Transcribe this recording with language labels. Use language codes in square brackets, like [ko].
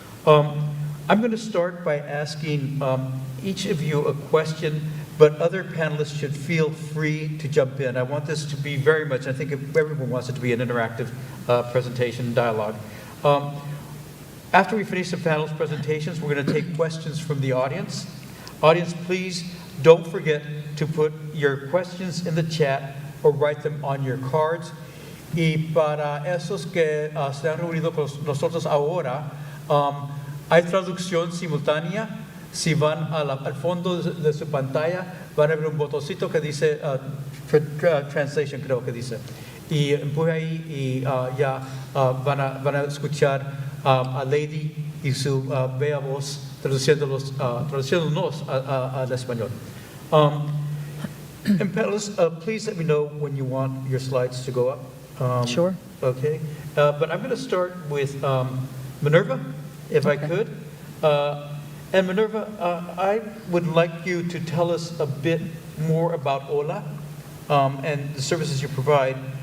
[en] I'm going to start by asking each of you a question, but other panelists should feel free to jump in. I want this to be very much, I think everyone wants it to be an interactive presentation dialogue. After we finish the panel's presentations, we're going to take questions from the audience. Audience, please don't forget to put your questions in the chat or write them on your cards. [es] Y para esos que se han reunido con nosotros ahora, hay traducción simultánea. Si van al fondo de su pantalla, van a ver un botoncito que dice translation, creo que dice. Y empuje ahí y ya van a escuchar a Lady y su bella voz traduciéndonos al español. [en] And panelists, please let me know when you want your slides to go up. Sure. Okay. But I'm going to start with Minerva, if I could. And Minerva, I would like you to tell us a bit more about HOLA and the services you provide.